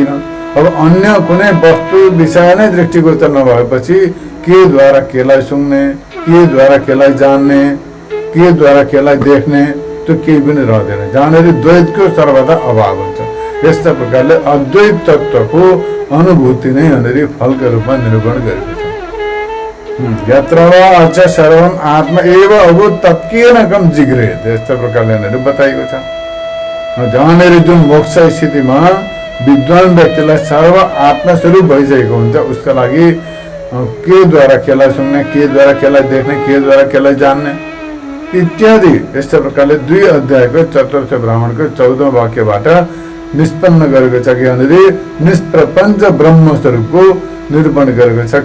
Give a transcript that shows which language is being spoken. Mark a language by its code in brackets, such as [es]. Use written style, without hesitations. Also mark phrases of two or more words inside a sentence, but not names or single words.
[ne] अब अन्य कुनै वस्तु विषय नै दृष्टिगोचर नभएपछि के द्वारा केलाई सुन्ने, के द्वारा केलाई जान्ने, के द्वारा केलाई देख्ने, त्यो केही पनि रहँदैन। जहाँनिर द्वैतको सर्वदा अभाव हुन्छ। यस्ता प्रकारले अद्वैत तत्त्वको अनुभूति नै यहाँनिर फलको रूपमा निरूपण गरेको छ। [sa] यत्र वा अच सर्वम आत्मा एव अभूत तत्केन कम जिग्रे। [ne] यस्ता प्रकारले यहाँनिर बताइएको छ। जहाँनिर जुन मोक्ष स्थितिमा विद्वान व्यक्तिलाई सर्व आत्मस्वरूप भइसकेको हुन्छ, उसका लागि के द्वारा केलाई सुन्ने, के द्वारा केलाई देख्ने, के द्वारा केलाई जान्ने इत्यादि यस्तो प्रकारले 2 अध्यायको चतुर्थ ब्राह्मणको 14औं वाक्यबाट निष्पन्न गरेको छ कि यहाँनिर निष्प्रपञ्च ब्रह्मस्वरूपको निरूपण गरेको छ।